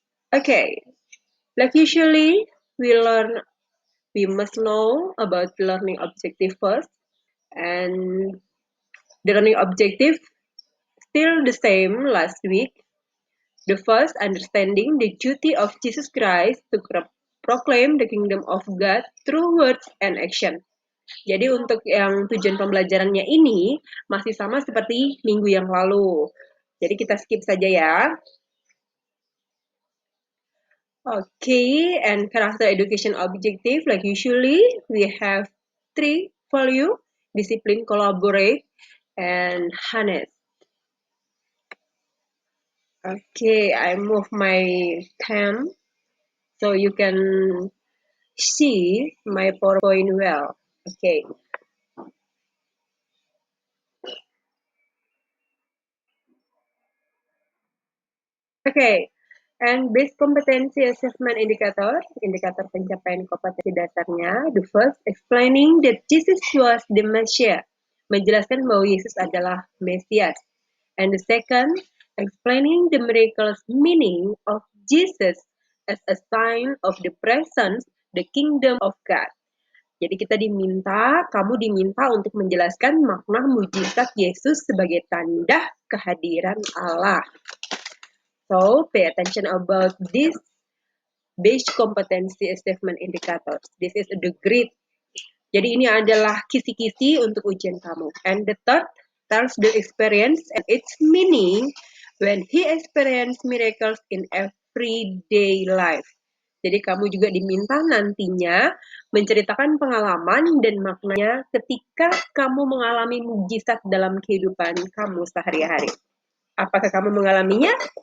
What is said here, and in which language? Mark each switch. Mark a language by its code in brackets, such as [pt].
[en] Okay, like usually, we must know about learning objective first, and the learning objective still the same last week. The first, understanding the duty of Jesus Christ to proclaim the kingdom of God through words and action. [id] Jadi untuk yang tujuan pembelajarannya ini masih sama seperti minggu yang lalu. Jadi kita skip saja ya. [en] Okay, and character education objective, like usually, we have 3 value: discipline, collaborate, and harness. Okay, I move my cam so you can see my PowerPoint well. Okay. Okay, and base competency assessment indicator, [id] indikator pencapaian kompetensi dasarnya, [en] the first, explaining that Jesus was the Messiah, [id] menjelaskan bahwa Yesus adalah Mesias. [en] And the second, explaining the miracles meaning of Jesus as a sign of the presence, the kingdom of God. [id] Jadi kamu diminta untuk menjelaskan makna mujizat Yesus sebagai tanda kehadiran Allah. [en] So, pay attention about this base competency assessment indicators. This is the grid. [id] Jadi ini adalah kisi-kisi untuk ujian kamu. [en] And the third tells the experience and its meaning when he experienced miracles in everyday life. [id] Jadi kamu juga diminta nantinya menceritakan pengalaman dan maknanya ketika kamu mengalami mujizat dalam kehidupan kamu sehari-hari. Apakah kamu mengalaminya?